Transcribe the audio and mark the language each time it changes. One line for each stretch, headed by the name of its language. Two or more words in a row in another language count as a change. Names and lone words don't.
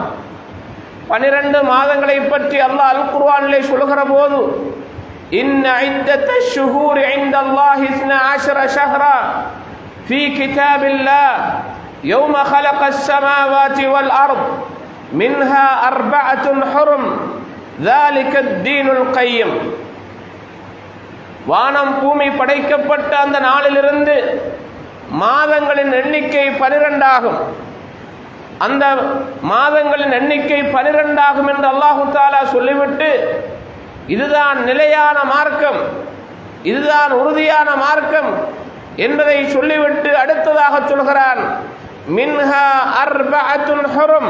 Tamil: 12 மாதங்களை பற்றி அல்லாஹ் அல் குர்ஆனிலே சொல்கிற போது,
Arabic: إن عدة الشهور عند الله 12 شهرا في كتاب الله يوم خلق السماوات والأرض منها أربعة حرم ذلك الدين القيم.
Tamil: வானம் பூமி படைக்கப்பட்ட அந்த நாளிலிருந்து மாதங்களின் எண்ணிக்கை 12 ஆகும். அந்த மாதங்களின் எண்ணிக்கை 12 ஆகும் என்று
Arabic: الله تعالى
Tamil: சொல்லிவிட்டு, இதுதான் நிலையான மார்க்கம், இதுதான் உறுதியான மார்க்கம் என்பதை சொல்லிவிட்டு அடுத்ததாக சொல்கிறான்,
Arabic: منها أربعة حرم.